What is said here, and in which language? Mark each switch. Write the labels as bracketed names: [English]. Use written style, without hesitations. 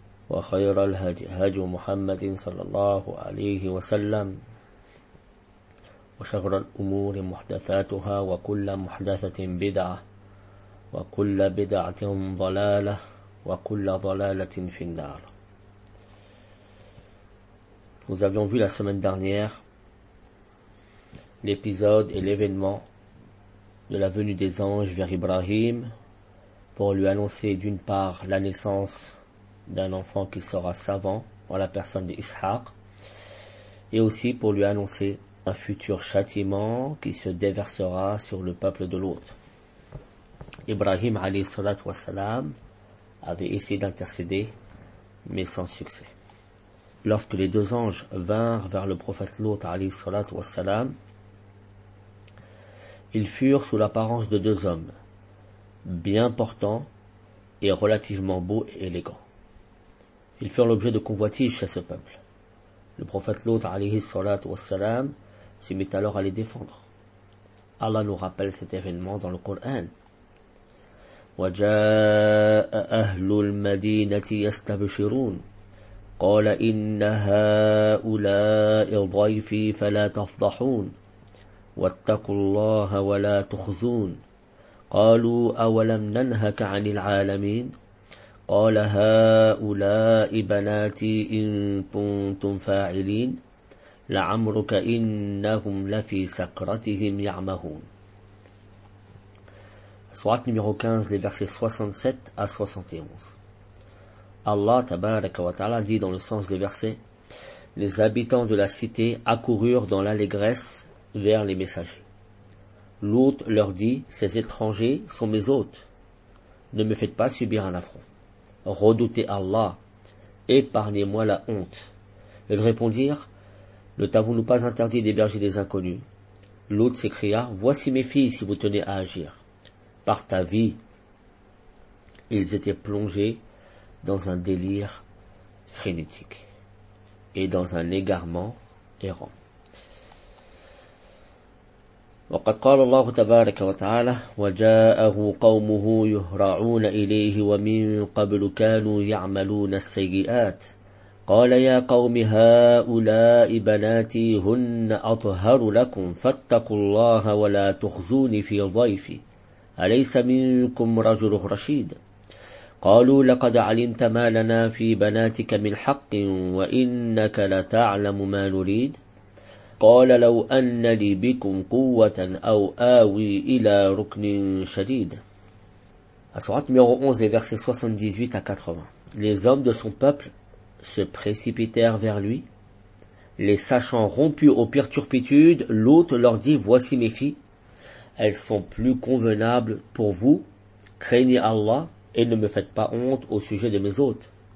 [Arabic] وخير الهدي هدي محمد صلى الله عليه وسلم وشر الأمور محدثاتها وكل محدثة بدعة وكل بدعة ضلالة وكل ضلالة في النار. [French] Nous avions vu la semaine dernière l'épisode et l'événement de la venue des anges vers Ibrahim pour lui annoncer d'une part la naissance d'un enfant qui sera savant en la personne d'Ishaq et aussi pour lui annoncer un futur châtiment qui se déversera sur le peuple de l'autre. Ibrahim [Arabic] alayhi salat wa salam [French] avait essayé d'intercéder mais sans succès. Lorsque les deux anges vinrent vers le prophète Lot [Arabic] alayhi salat wa salam, [French] ils furent sous l'apparence de deux hommes, bien portants et relativement beaux et élégants. Ils furent l'objet de convoitises chez ce peuple. Le prophète Lot, [Arabic] alayhi salat wa salam, [French] se mit alors à les défendre. Allah nous rappelle cet événement dans le Coran. [Arabic] وَجَاءَ أَهْلُ الْمَدِينَةِ يَسْتَبْشِرُونَ قَالَ إِنَّ هَؤُلَاءِ ضَيْفِي فَلَا تَفْضَحُونَ واتقوا الله ولا تخزون قالوا أولم ننهك عن العالمين قال هؤلاء بناتي إن كنتم فاعلين لعمرك إنهم لفي سكرتهم يعمهون. [French] Sourate numéro 15, les versets 67 à 71. [Arabic] Allah tabaraka wa ta'ala [French] dit dans le sens des versets: les habitants de la cité accoururent dans l'allégresse vers les messagers. Lot leur dit: ces étrangers sont mes hôtes. Ne me faites pas subir un affront. Redoutez Allah. Épargnez-moi la honte. Ils répondirent: ne t'avons-nous pas interdit d'héberger des inconnus? Lot s'écria: voici mes filles si vous tenez à agir. Par ta vie. Ils étaient plongés dans un délire frénétique et dans un égarement errant. [Arabic] وقد قال الله تبارك وتعالى وجاءه قومه يهرعون إليه ومن قبل كانوا يعملون السيئات قال يا قوم هؤلاء بناتي هن أطهر لكم فاتقوا الله ولا تخزون في ضيفي أليس منكم رجل رشيد قالوا لقد علمت ما لنا في بناتك من حق وإنك لتعلم ما نريد قال لو أن لي بكم قوة أو آوي إلى ركن شديد. [French] À sourate numéro 11 et versets 78 à 80. Les hommes de son peuple se précipitèrent vers lui. Les sachant rompus aux pires turpitudes, l'hôte leur dit: voici mes filles, elles sont plus convenables pour vous. Craignez Allah et ne me faites pas honte au sujet de mes hôtes.